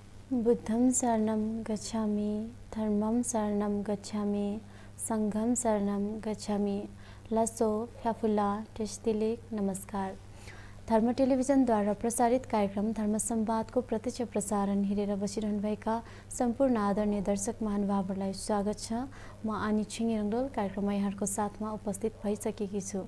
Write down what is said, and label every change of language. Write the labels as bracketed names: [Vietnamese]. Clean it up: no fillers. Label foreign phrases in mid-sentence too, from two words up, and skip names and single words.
[Sanskrit] बुद्धं शरणं गच्छामि, धर्मं शरणं गच्छामि, संघं शरणं गच्छामि। [Eastern Tamang] लसो फ्याफुला टेस्टिलेक नमस्कार। [Nepali] धर्म टेलिभिजनद्वारा प्रसारित कार्यक्रम धर्म संवादको प्रत्यक्ष प्रसारण हेरेर बसिरहनुभएका सम्पूर्ण आदरणीय दर्शक महानुभावहरूलाई स्वागत छ। म आनी छिङ रङ्गोल कार्यक्रममा यहाँहरूको साथमा उपस्थित भइसकेकी छु।